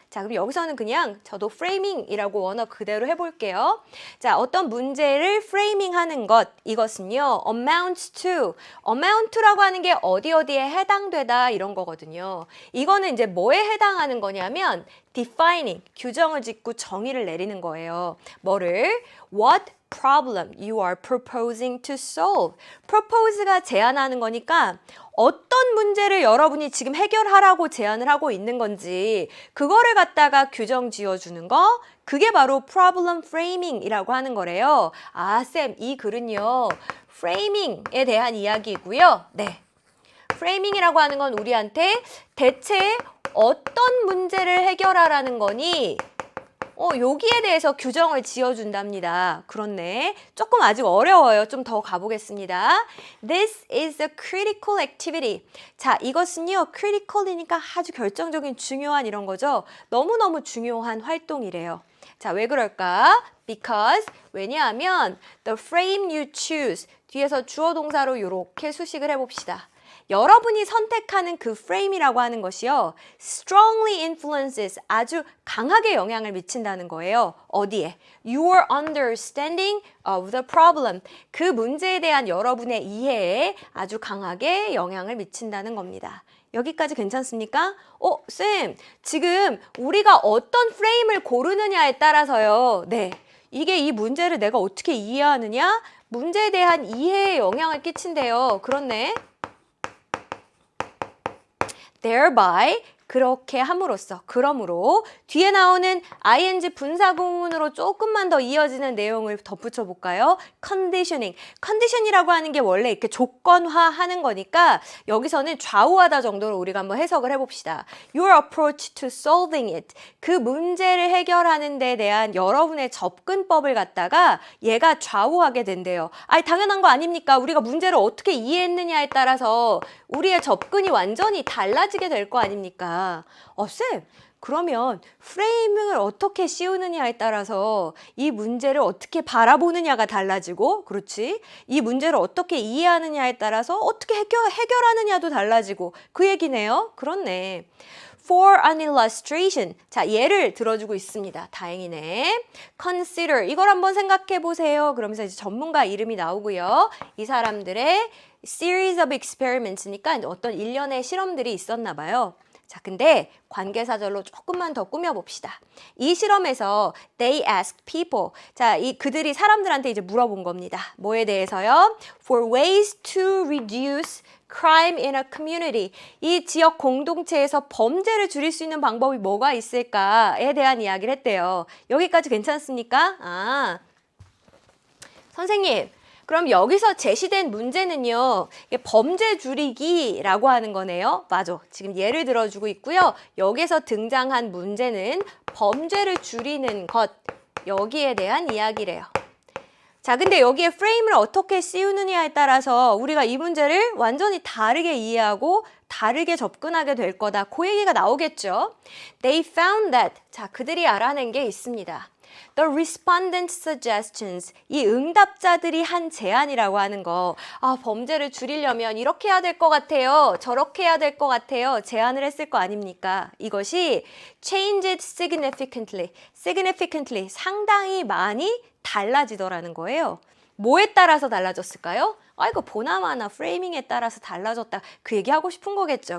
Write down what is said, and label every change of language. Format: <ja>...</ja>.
<ko>자, 그럼 여기서는 그냥 저도 framing이라고 원어 그대로 해볼게요. 자, 어떤 문제를 framing 하는 것, 이것은요,</ko> <en>amounts to.</en> <ko>amount라고 하는 게 어디에 해당되다 이런 거거든요. 이거는 이제 뭐에 해당하는 거냐면 defining, 규정을 짓고 정의를 내리는 거예요. 뭐를?</ko> <en>What problem you are proposing to solve.</en> <ko>propose가 제안하는 거니까 어떤 문제를 여러분이 지금 해결하라고 제안을 하고 있는 건지 그거를 갖다가 규정 지어주는 거, 그게 바로 problem framing이라고 하는 거래요. 아, 쌤, 이 글은요, framing에 대한 이야기이고요. 네. framing이라고 하는 건 우리한테 대체 어떤 문제를 해결하라는 거니? 여기에 대해서 규정을 지어준답니다. 그렇네. 조금 아직 어려워요. 좀 더 가보겠습니다.</ko> <en>This is a critical activity.</en> <ko>자, 이것은요, critical이니까 아주 결정적인 중요한 이런 거죠. 너무너무 중요한 활동이래요. 자, 왜 그럴까?</ko> <en>Because,</en> <ko>왜냐하면</ko> <en>the frame you choose,</en> <ko>뒤에서 주어 동사로 이렇게 수식을 해봅시다. 여러분이 선택하는 그 frame이라고 하는 것이요,</ko> <en>strongly influences,</en> <ko>아주 강하게 영향을 미친다는 거예요. 어디에?</ko> <en>Your understanding of the problem.</en> <ko>그 문제에 대한 여러분의 이해에 아주 강하게 영향을 미친다는 겁니다. 여기까지 괜찮습니까? 쌤, 지금 우리가 어떤 프레임을 고르느냐에 따라서요. 네, 이게 이 문제를 내가 어떻게 이해하느냐? 문제에 대한 이해에 영향을 끼친대요. 그렇네. thereby, 그렇게 함으로써, 그러므로 뒤에 나오는 ing 분사구문으로 조금만 더 이어지는 내용을 덧붙여 볼까요?</ko> <en>conditioning.</en> <ko>condition이라고 하는 게 원래 이렇게 조건화하는 거니까 여기서는 좌우하다 정도로 우리가 한번 해석을 해봅시다.</ko> <en>Your approach to solving it.</en> <ko>그 문제를 해결하는 데 대한 여러분의 접근법을 갖다가 얘가 좌우하게 된대요. 아니, 당연한 거 아닙니까? 우리가 문제를 어떻게 이해했느냐에 따라서 우리의 접근이 완전히 달라지게 될 거 아닙니까? 쌤, 그러면 프레이밍을 어떻게 씌우느냐에 따라서 이 문제를 어떻게 바라보느냐가 달라지고, 그렇지? 이 문제를 어떻게 이해하느냐에 따라서 어떻게 해결하느냐도 달라지고, 그 얘기네요. 그렇네.</ko> <en>For an illustration.</en> <ko>자, 예를 들어주고 있습니다. 다행이네.</ko> <en>Consider.</en> <ko>이걸 한번 생각해 보세요. 그러면서 이제 전문가 이름이 나오고요. 이 사람들의</ko> <en>series of experiments</en> <ko>니까 어떤 일련의 실험들이 있었나 봐요. 자, 근데 관계사절로 조금만 더 꾸며봅시다. 이 실험에서</ko> <en>they asked people.</en> <ko>자, 그들이 사람들한테 이제 물어본 겁니다. 뭐에 대해서요?</ko> <en>For ways to reduce crime in a community.</en> <ko>이 지역 공동체에서 범죄를 줄일 수 있는 방법이 뭐가 있을까에 대한 이야기를 했대요. 여기까지 괜찮습니까? 선생님, 그럼 여기서 제시된 문제는요, 범죄 줄이기라고 하는 거네요. 맞아. 지금 예를 들어주고 있고요. 여기서 등장한 문제는 범죄를 줄이는 것, 여기에 대한 이야기래요. 자, 근데 여기에 프레임을 어떻게 씌우느냐에 따라서 우리가 이 문제를 완전히 다르게 이해하고 다르게 접근하게 될 거다. 그 얘기가 나오겠죠.</ko> <en>They found that.</en> <ko>자, 그들이 알아낸 게 있습니다.</ko> <en>The respondent suggestions.</en> <ko>이 응답자들이 한 제안이라고 하는 거. 범죄를 줄이려면 이렇게 해야 될 것 같아요. 저렇게 해야 될 것 같아요. 제안을 했을 거 아닙니까? 이것이</ko> <en>changed significantly. significantly.</en> <ko>상당히 많이 달라지더라는 거예요. 뭐에 따라서 달라졌을까요? 이거 보나마나 프레이밍에 따라서 달라졌다. 그 얘기하고 싶은 거겠죠.</ko>